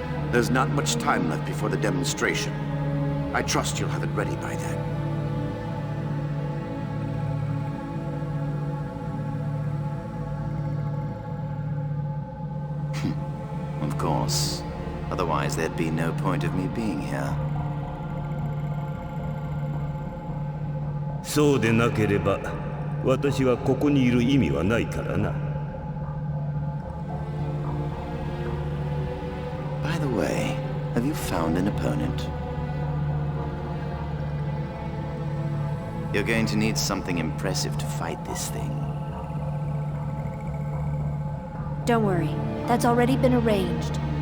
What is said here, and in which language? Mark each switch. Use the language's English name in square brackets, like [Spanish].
[English] There's not much time left before the demonstration. I trust you'll have it ready by then. Of course. Otherwise, there'd be no point of me being here. [Japanese] そうでなければ、私はここにいる意味はないからな。 [English] By the way, have you found an opponent? You're going to need something impressive to fight this thing. Don't worry, that's already been arranged.